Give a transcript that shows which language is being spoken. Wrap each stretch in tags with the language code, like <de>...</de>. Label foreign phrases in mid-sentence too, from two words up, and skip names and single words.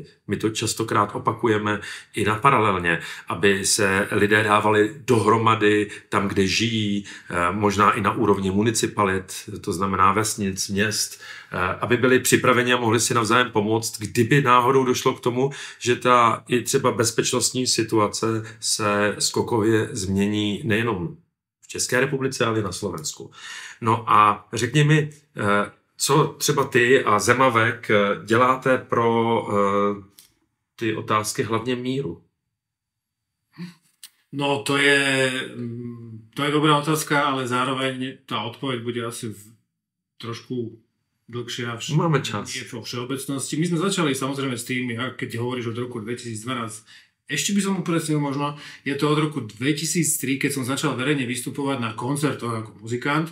<cs>My to častokrát opakujeme i na Paralelně, aby se lidé dávali dohromady tam, kde žijí, možná i na úrovni municipalit, to znamená vesnic, měst, aby byli připraveni a mohli si navzájem pomoct, kdyby náhodou došlo k tomu, že ta i třeba bezpečnostní situace se skokově změní nejenom v České republice, ale i na Slovensku. No a řekni mi, co třeba ty a Zemavek děláte pro ty otázky hlavně míru?</cs> <sk>No to je dobrá otázka, ale zároveň tá odpoveď bude asi trošku dlhšia. Máme čas. Je vo všeobecnosti. My sme začali samozrejme s tým, keď hovoríš od roku 2012, ešte by som upresnil možno, je to od roku 2003, keď som začal verejne vystupovať na koncertoch ako muzikant.</sk>